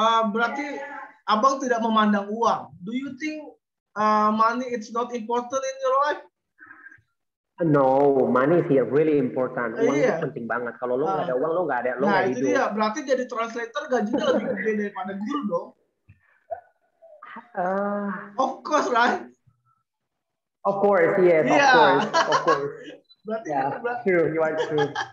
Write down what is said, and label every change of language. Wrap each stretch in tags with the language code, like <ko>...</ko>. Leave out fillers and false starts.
<id>Berarti abang tidak memandang uang.</id> <en>Do you think money it's not important in your life? No, money is really important.</en> <id>Uang itu penting banget. Kalau lo nggak ada uang, lo nggak ada hidup. Itu dia. Berarti jadi translator gajinya lebih gede daripada guru dong.</id> <en>Of course, right? Of course, yes. Yeah. Of course.</en> <id>Berarti,</id> <en>true. You are true.</en>